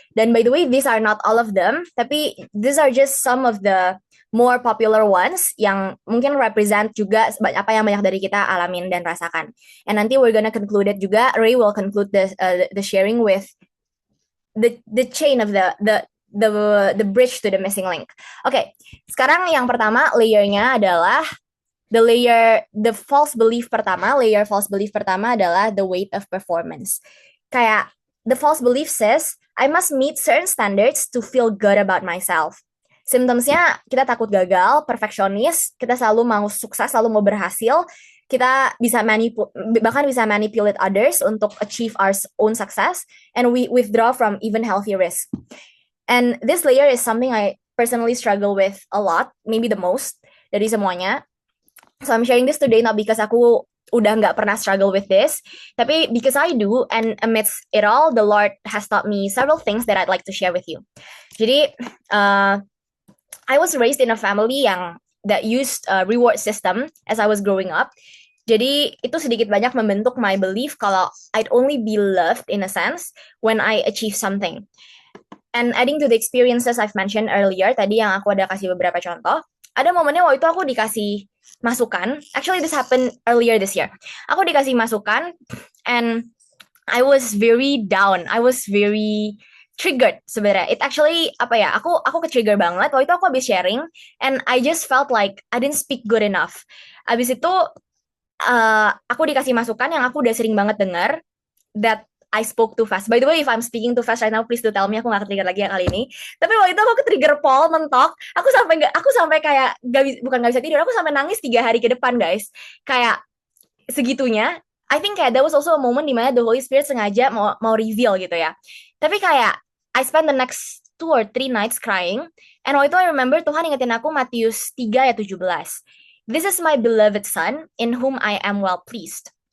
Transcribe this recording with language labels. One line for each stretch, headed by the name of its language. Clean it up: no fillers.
English: Dan by the way, these are not all of them, tapi these are just some of the more popular ones
Indonesian: yang mungkin
English: represent juga
Indonesian: apa yang banyak dari kita alamin dan rasakan.
English: And
Indonesian: nanti
English: we're gonna conclude it juga. Ray will conclude the sharing with the chain of the bridge to the missing link.
Indonesian: Oke, sekarang yang pertama layernya adalah
English: the false belief
Indonesian: pertama.
English: Layer false belief
Indonesian: pertama adalah
English: the weight of performance. Kayak the false belief says I must meet certain standards to feel good about myself.
Indonesian: Symptomsnya kita takut gagal, perfeksionis, kita selalu mau sukses, selalu mau berhasil. Kita bisa bahkan bisa
English: manipulate others untuk achieve our own success, and we withdraw from even healthy risk. And this layer is something I personally struggle with a lot, maybe the most
Indonesian: dari semuanya.
English: So I'm sharing this today not because aku
Indonesian: udah nggak pernah
English: struggle with this. Tapi because I do, and amidst it all, the Lord has taught me several things that I'd like to share with you. Jadi, I was raised in a family yang that used a reward system as I was growing up.
Indonesian: Jadi itu sedikit banyak membentuk
English: my belief kalau I'd only be loved in a sense when I achieve something. And adding to the experiences I've mentioned earlier,
Indonesian: tadi yang aku ada kasih beberapa contoh, ada momennya waktu itu aku dikasih masukan.
English: Actually, this happened earlier this year.
Indonesian: Aku dikasih masukan,
English: and I was very down. I was very triggered sebenarnya. It actually apa ya?
Indonesian: Aku ke-trigger banget. Waktu itu aku habis sharing,
English: and I just felt like I didn't speak good enough.
Indonesian: Habis itu aku dikasih masukan yang aku udah sering banget dengar,
English: that I spoke too fast. By the way, if I'm speaking too fast right now, please do tell me.
Indonesian: Aku nggak ke-trigger lagi ya kali ini. Tapi waktu itu aku ke-trigger Paul mentok. Aku sampai kayak bukan nggak bisa tidur. Aku sampai nangis 3 hari ke depan, guys. Kayak segitunya.
English: I think kayak there was also a moment dimana the Holy Spirit
Indonesian: sengaja mau reveal gitu ya. Tapi kayak
English: I spent the next 2 or 3 nights crying.
Indonesian: And waktu itu
English: I remember
Indonesian: Tuhan ingetin aku Matius 3 ayat 17.
English: This is my beloved son in whom I am well pleased.